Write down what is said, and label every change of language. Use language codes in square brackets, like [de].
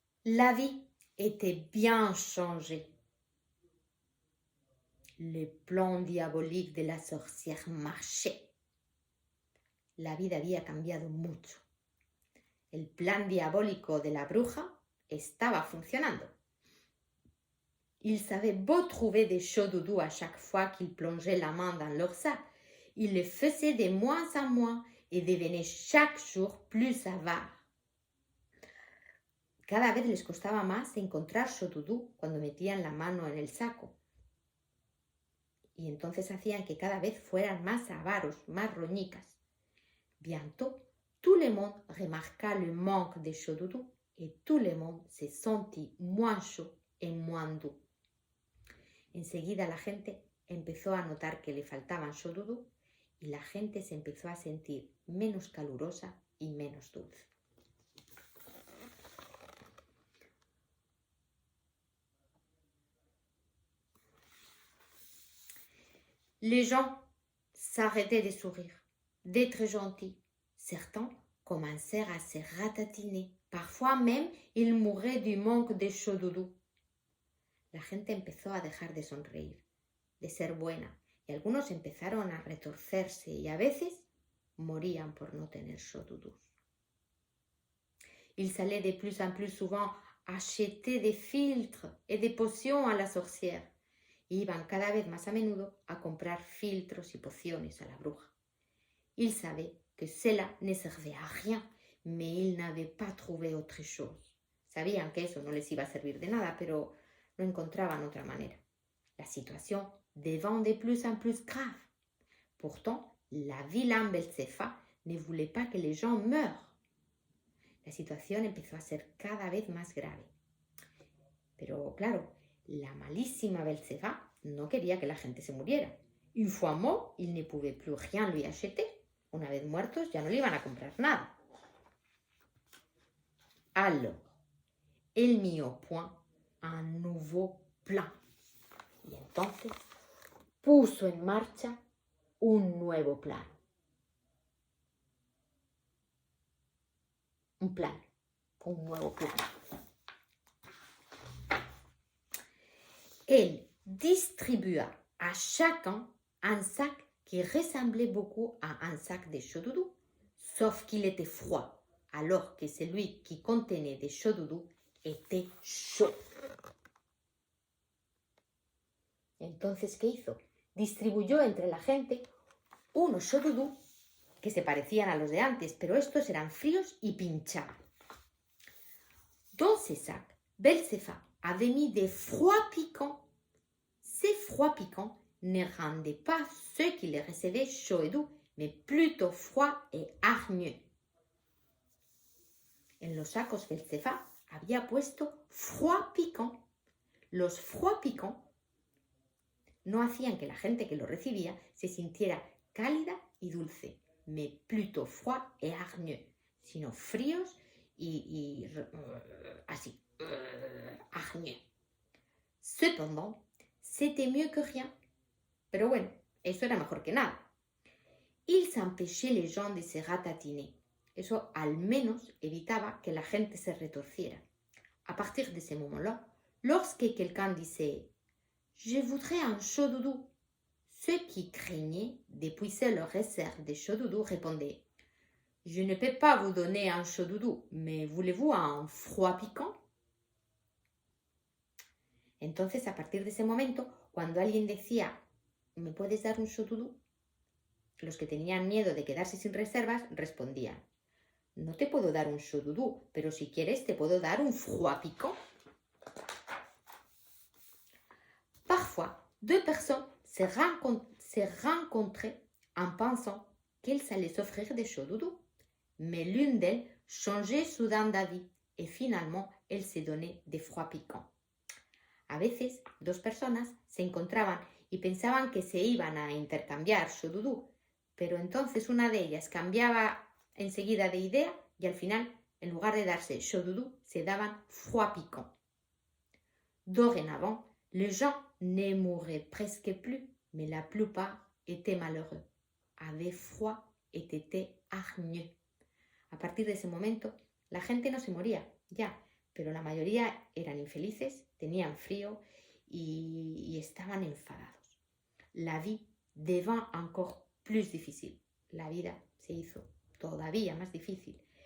[fr] La vie était bien changée. Le plan diabolique de la sorcière marchait. [es] La vida había cambiado mucho. El plan diabólico de la bruja estaba funcionando. [fr] Ils avaient beau trouver des chaud doudou à chaque fois qu'ils plongeaient la main dans leur sac, ils le faisaient de moins en moins et devenaient chaque jour plus avares. [es] Cada vez les costaba más encontrar chaud doudou cuando metían la mano en el saco. Y entonces hacían que cada vez fueran más avaros, más roñicas. [fr] Bientôt, tout le monde remarqua le manque de chaud doudou et tout le monde se sentit moins chaud et moins doux. [es] Enseguida la gente empezó a notar que le faltaban chaud doudou y la gente se empezó a sentir menos calurosa y menos dulce. [fr] Les gens s'arrêtaient de sourire, d'être gentils. Certains commencèrent à se ratatiner. Parfois même, ils mouraient du manque de chaud doudou. [es] La gente empezó a dejar de sonreír, de ser buena, y algunos empezaron a retorcerse y a veces morían por no tener chaud doudou. [fr] Ils allaient de plus en plus souvent acheter des filtres et des potions a la sorcière. [es] Y iban cada vez más a menudo a comprar filtros y pociones a la bruja. [fr] Ils savaient que cela ne servait à rien, mais ils n'avaient pas trouvé autre chose. [es] Sabían que eso no les iba a servir de nada, pero no encontraban otra manera. [fr] La situation devint de plus en plus grave. Pourtant, la vilaine Belzefa ne voulait pas que les gens meurent. [es] La situación empezó a ser cada vez más grave. Pero claro, la malísima Belzefa no quería que la gente se muriera. [fr] Une fois mort, il ne pouvait plus rien lui acheter. [es] Una vez muertos, ya no le iban a comprar nada. [fr] Alors, elle mit au point un nouveau plan. [es] Y entonces puso en marcha un nuevo plan. Un nuevo plan. [fr] Elle distribua à chacun un sac qui ressemblait beaucoup à un sac de chaud doudou, sauf qu'il était froid, alors que celui qui contenait des chaud doudou était chaud. [es] Entonces, ¿qué hizo? Distribuyó entre la gente unos chaud doudou que se parecían a los de antes, pero estos eran fríos y pinchaban. [fr] Dans ces sacs, Belzefa avait mis des froids piquants. Ces froids piquants ne rendaient pas ceux qui les recevaient chauds et doux, mais plutôt froids et hargneux. [es] En los sacos Belzefa había puesto froid piquant. Los froids piquants no hacían que la gente que lo recibía se sintiera cálida y dulce, [fr] mais plutôt froid et hargneux, [es] sino fríos y así, hargneux. [fr] Cependant, c'était mieux que rien. [es] Pero bueno, eso era mejor que nada. [fr] Ils empêchaient les gens de se ratatiner. [es] Eso al menos evitaba que la gente se retorciera. [fr] A partir de ce moment-là, lorsque quelqu'un disait « Je voudrais un chaud doudou », ceux qui craignaient d'épuiser leur réserve de chaud doudou répondaient « Je ne peux pas vous donner un chaud doudou, mais voulez-vous un froid piquant ?» [es] Entonces, a partir de ese momento, cuando alguien decía ¿me puedes dar un chaud doudou? Los que tenían miedo de quedarse sin reservas respondían no te puedo dar un chaud doudou, pero si quieres te puedo dar un froid piquant. [fr] Parfois, deux personnes se rencontraient en pensant qu'elles allaient s'offrir des chauds doudous. Mais l'une d'elles changeait soudain d'avis et finalement, elle se donnait des froids piquants. [es] A veces, dos personas se encontraban y pensaban que se iban a intercambiar chauds doudous, pero entonces una de ellas cambiaba enseguida de idea y al final, en lugar de darse chaud doudou, se daban froid piquant. [fr] Dorénavant, les gens ne mouraient presque plus, mais la plupart étaient malheureux, avaient froid et étaient hargneux. [es] A partir de ese momento, la gente no se moría, ya, pero la mayoría eran infelices, tenían frío y estaban enfadados. [fr] La vie devint encore plus difficile. [es] La vida se hizo todavía más difícil.